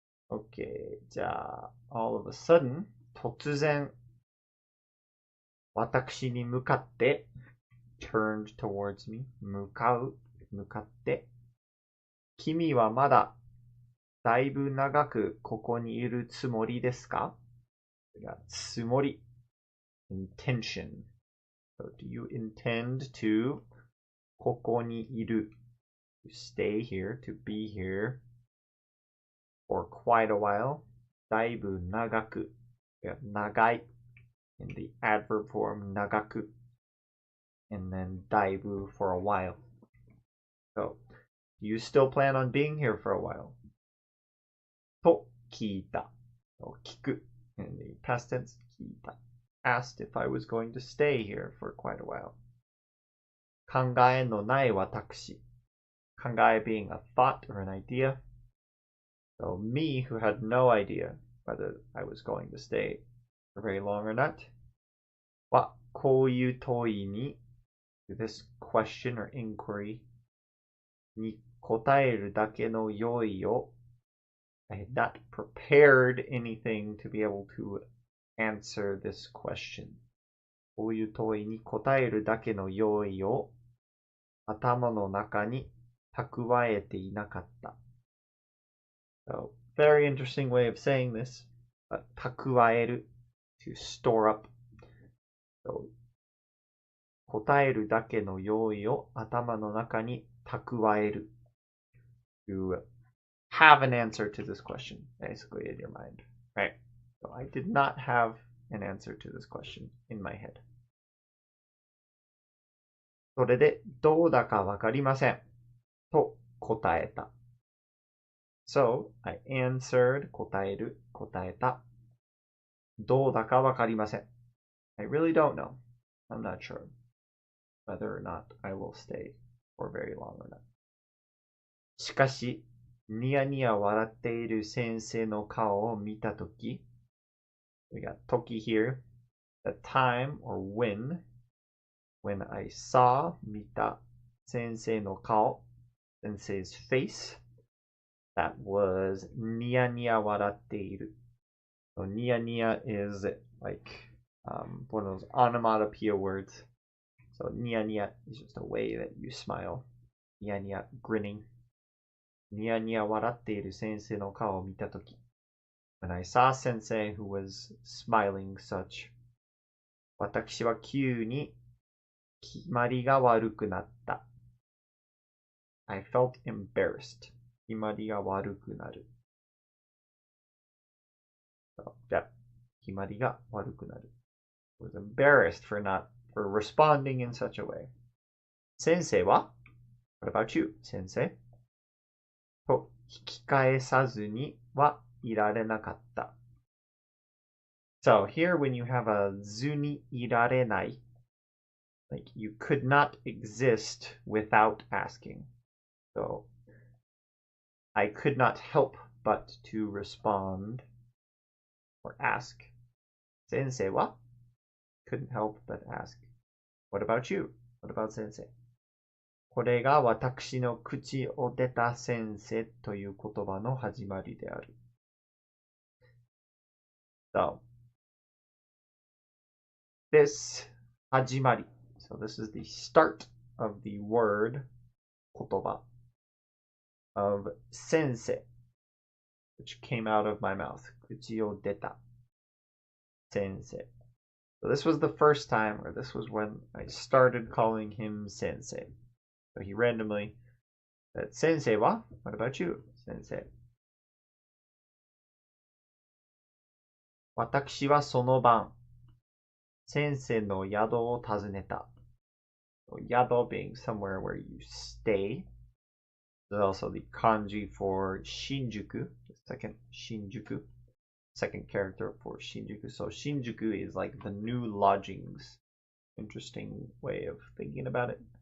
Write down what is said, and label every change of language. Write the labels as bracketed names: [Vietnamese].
[Japanese] Okay, じゃあ [English] all of a sudden, [Japanese] 突然私に向かって [English] turned towards me [Japanese] 向かって、君はまだだいぶ長くここにいるつもりですか？ [English] つもり intention. So do you intend to [Japanese] ここにいる [English] to stay here, to be here for quite a while? だいぶ長く 長い in the adverb form 長く and then だいぶ for a while. So, do you still plan on being here for a while? [Japanese] と聞いた [English] 聞く in the past tense 聞いた asked if I was going to stay here for quite a while. 考えのない私 考え being a thought or an idea. So me who had no idea whether I was going to stay for very long or not. [Japanese] はこういう問いに [English] to this question or inquiry [Japanese] に答えるだけの用意を [English] I had not prepared anything to be able to answer this question. [Japanese] こういう問いに答えるだけの用意を頭の中に蓄えていなかった。 [English] So, very interesting way of saying this. 蓄える to store up. So, [Japanese] 答えるだけの用意を頭の中に蓄える [English] to have an answer to this question, basically, in your mind. Right? So I did not have an answer to this question in my head. [Japanese] それで、どうだかわかりません。と答えた。 [English] So, I answered, 答える、答えた。 [Japanese] どうだかわかりません。 [English] I really don't know. I'm not sure whether or not I will stay for very long or not. [Japanese] しかし、ニヤニヤ笑っている先生の顔を見たとき、 [English] we got Toki here, the time or when I saw, 見た、先生の顔, sensei's face, that was [Japanese] ニヤニヤ笑っている. [English] So ニヤニヤ is like one of those onomatopoeia words. So ニヤニヤ is just a way that you smile. ニヤニヤ grinning. [Japanese] ニヤニヤ笑っている先生の顔を見たとき [English] When I saw Sensei who was smiling such, [Japanese] 私は急に決まりが悪くなった。 [English] I felt embarrassed. [Japanese] 決まりが悪くなる。 [English] So, yeah. [Japanese] 決まりが悪くなる。 [English] was embarrassed for responding in such a way. [Japanese] 先生は [English] What about you, [Japanese] 先生と引き返さずにはいられなかった。 [English] So here when you have a ずにいられない like you could not exist without asking. So I could not help but to respond or ask. 先生は couldn't help but ask. What about you? What about [Japanese] 先生これが私の口を出た先生という言葉の始まりである。 [English] So, this 始まり So this is the start of the word 言葉 of sensei, which came out of my mouth. [Japanese] 口を出た sensei. [English] So this was the first time, or this was when I started calling him sensei. So he randomly said, Sensei wa? What about you, sensei? [Japanese] 私はその晩、先生の宿を訪ねた。 [English] So, 宿 being somewhere where you stay. There's also the kanji for Shinjuku, the second Shinjuku, second character for Shinjuku. So Shinjuku is like the new lodgings. Interesting way of thinking about it.